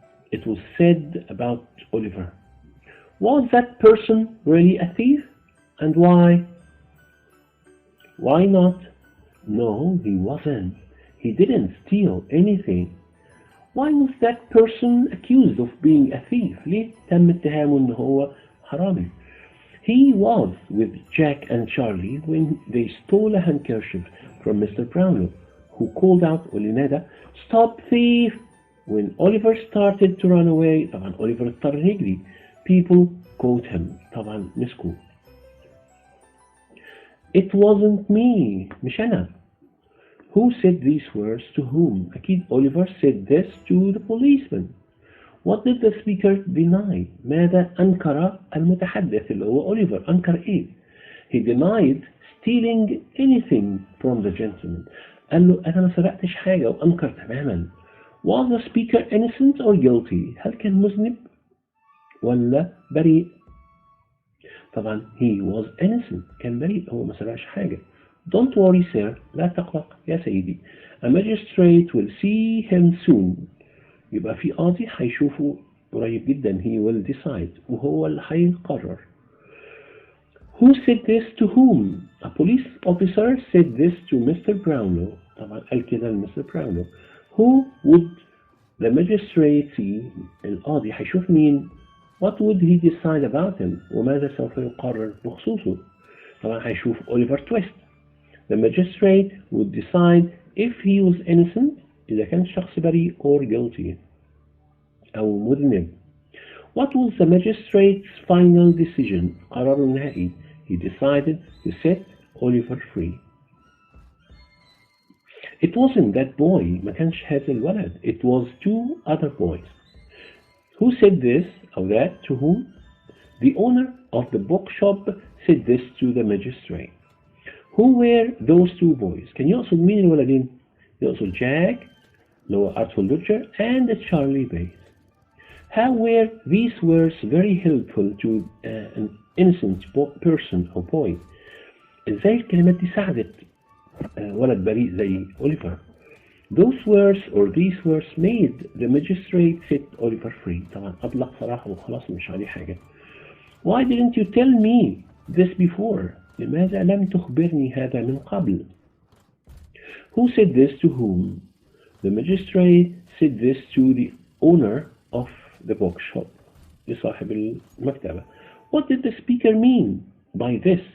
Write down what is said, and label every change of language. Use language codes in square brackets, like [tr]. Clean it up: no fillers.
[en] It was said about Oliver. Was that person really a thief? And why? Why not? No, he wasn't. He didn't steal anything. Why was that person accused of being a thief? [ar] ليه تم اتهامه إنه هو حرامي? [en] He was with Jack and Charlie when they stole a handkerchief from Mr. Brownlow, who called out [ar] ولنادى [en] "Stop thief!" When Oliver started to run away, [ar] طبعا Oliver اضطر يجري. [en] People caught him. [ar] طبعا مسكوه. [en] It wasn't me. [ar] مش أنا. [en] Who said these words to whom? أكيد Oliver said this to the policeman. What did the speaker deny? [ar] ماذا أنكر المتحدث اللي هو Oliver؟ أنكر إيه؟ [en] He denied stealing anything from the gentleman. [ar] قال له أنا ما سرقتش حاجة وأنكر تماما. [en] Was the speaker innocent or guilty? [ar] هل كان مذنب ولا بريء؟ طبعا [en] he was innocent. [ar] كان بريء، هو ما سرقش حاجة. [en] Don't worry sir. [ar] لا تقلق يا سيدي. [en] A magistrate will see him soon. [ar] يبقى في قاضي هيشوفه قريب جدا. [en] He will decide. [ar] وهو اللي هيقرر. [en] Who said this to whom? A police officer said this to Mr. Brownlow. [ar] طبعا قال كده لمستر Brownlow. [en] Who would the magistrate see? [ar] القاضي هيشوف مين؟ [en] What would he decide about him? [ar] وماذا سوف يقرر بخصوصه؟ طبعا هيشوف Oliver Twist. [en] The magistrate would decide if he was innocent, [ar] إذا كان الشخص بريء, [en] or guilty [ar] أو مذنب. [en] What was the magistrate's final decision? [ar] قراره النهائي. [en] He decided to set Oliver free. It wasn't that boy. [ar] ما كانش هذا الولد. [en] It was two other boys. Who said this or that to whom? The owner of the bookshop said this to the magistrate. Who were those two boys? [ar] كان يقصد مين الولدين؟ يقصد Jack, اللي هو Artful Dodger, and Charlie Bates. [en] How were these words very helpful to an innocent person or boy? [ar] ازاي الكلمات دي ساعدت ولد بريء زي Oliver? [en] Those words or these words made the magistrate set Oliver free. [ar] طبعا أطلق سراحه وخلاص مش عليه حاجة. [en] Why didn't you tell me this before? [ar] لماذا لم تخبرني هذا من قبل? [en] Who said this to whom? The magistrate said this to the owner of the bookshop. [ar] لصاحب المكتبة. [en] What did the speaker mean by this?